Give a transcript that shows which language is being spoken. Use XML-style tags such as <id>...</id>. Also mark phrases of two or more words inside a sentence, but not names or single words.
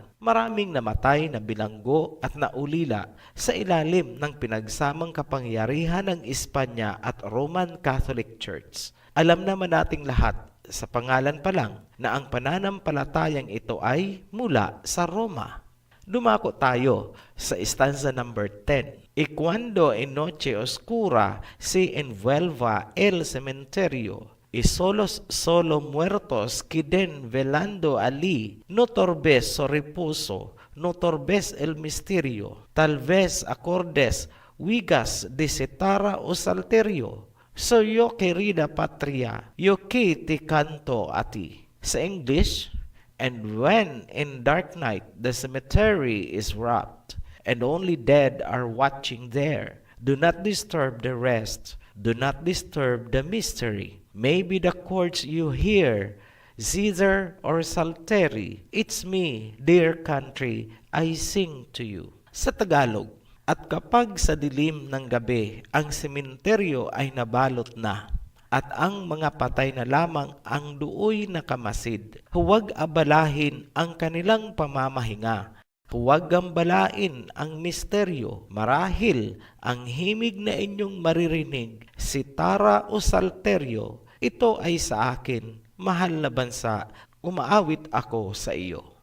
<tl>Maraming namatay na bilanggo at naulila sa ilalim ng pinagsamang kapangyarihan ng Espanya at Roman Catholic Church. Alam naman nating lahat sa pangalan pa lang na ang pananampalatayang ito ay mula sa Roma. Dumako tayo sa</tl> <en>stanza number</en> <tl>10.</tl> <es>Y cuando en noche oscura se envuelva el cementerio, y solos solo muertos queden velando allí, no torbes su reposo, no torbes el misterio, tal vez acordes wigas de citara o salterio. So yo querida patria, yo que te canto a ti.</es> <en>Sa English, and when in dark night the cemetery is wrapped, and only dead are watching there, do not disturb the rest, do not disturb the mystery. Maybe the chords you hear, zither or psaltery, it's me, dear country, I sing to you.</en> <tl>Sa Tagalog, at kapag sa dilim ng gabi, ang sementeryo ay nabalot na, at ang mga patay na lamang ang duoy nakamasid, huwag abalahin ang kanilang pamamahinga. Huwag gambalain ang misteryo, marahil ang himig na inyong maririnig, sitara o salteryo, ito ay sa akin, mahal na bansa, umaawit ako sa iyo.</tl>